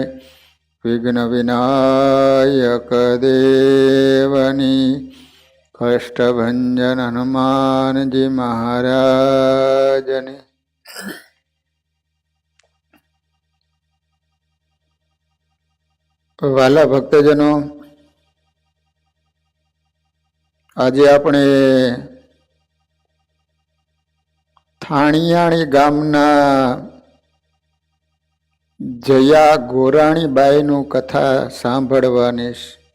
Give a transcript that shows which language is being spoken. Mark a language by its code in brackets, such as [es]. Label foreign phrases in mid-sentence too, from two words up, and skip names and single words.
[gu] વિઘ્ન વિનાયક દેવની, કષ્ટભંજન હનુમાન જી મહારાજની। વાલા ભક્તજનો, આજે આપણે થાણિયાણી ગામના જયા ગોરાણીબાઈનું કથા સાંભળવાની છે.